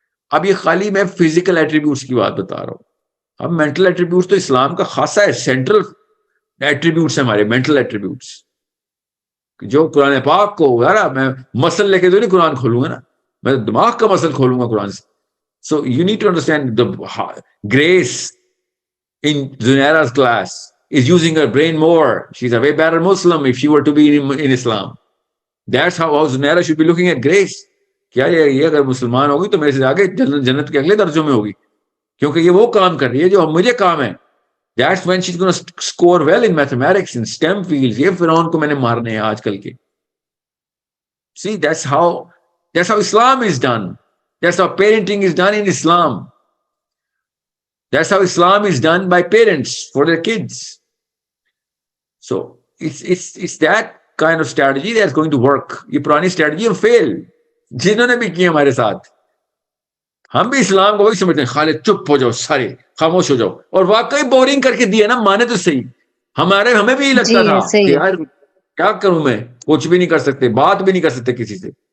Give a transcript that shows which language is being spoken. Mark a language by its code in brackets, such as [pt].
[ur] اب یہ خالی میں فزیکل ایٹریبیوٹس کی بات بتا رہا ہوں. اب مینٹل ایٹریبیوٹس تو اسلام کا خاصا ہے, سینٹرل ایٹریبیوٹس ہیں ہمارے مینٹل ایٹریبیوٹس, جو قرآن پاک کو, یار میں مسل لے کے تو نہیں قرآن کھولوں گا نا, میں دماغ کا مسل کھولوں گا قرآن سے. [en] So you need to understand the grace in Zunaira's class is using her brain more. She's a way better Muslim if she were to be in Islam. That's how Zunaira should be looking at grace. [ur] کیا یہ اگر مسلمان ہوگی تو میرے سے آگے جنت کے اگلے درجوں میں ہوگی, کیونکہ یہ وہ کام کر رہی ہے جو مجھے کام ہے. [en] That's when she's going to score well in mathematics in STEM fields. [ur] یہ فرعون کو میں نے مارنے ہیں آج کل کے. [en] See, that's how Islam is done. That's how parenting is done in Islam. That's how Islam is done by parents for their kids. So it's that kind of strategy that's going to work. [ur] یہ پرانی strategy ہم فیل جنہوں نے بھی کی ہمارے ساتھ. ہم بھی اسلام کو وہی سمجھتے ہیں, خالد چپ ہو جاؤ, سارے خاموش ہو جاؤ, اور واقعی بورنگ کر کے دیا نا, مانے تو صحیح. ہمیں بھی لگتا جی تھا ایسے کہ ہی. یار کیا کروں, میں کچھ بھی نہیں کر سکتے, بات بھی نہیں کر سکتے کسی سے.